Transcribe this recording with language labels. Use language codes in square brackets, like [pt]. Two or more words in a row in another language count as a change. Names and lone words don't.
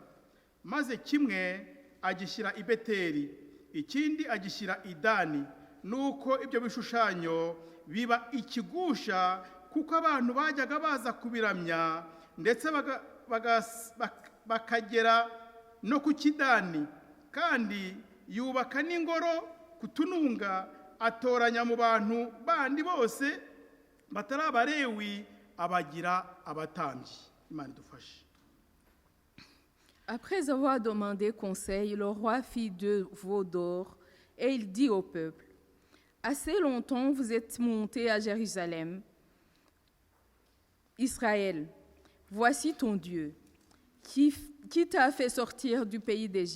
[rw] Maze kimwe agishyira i Beteli, ikindi agishyira i Dani, nuko ibyo bishushanyo biba ikigusha, kuko abantu bajyaga baza kubiramya, ndetse bakagera no ku Kidani. Kandi yubaka n'ingoro ku tununga, atoranya mu bantu bandi bose batari Abalewi, abagira abatambyi. Imana idufashe. [fr] Après avoir demandé conseil, le roi fit 2 veaux d'or et il dit au peuple, « Assez longtemps vous êtes montés à Jérusalem. Israël, voici ton Dieu, qui t'a fait sortir du pays d'Égypte.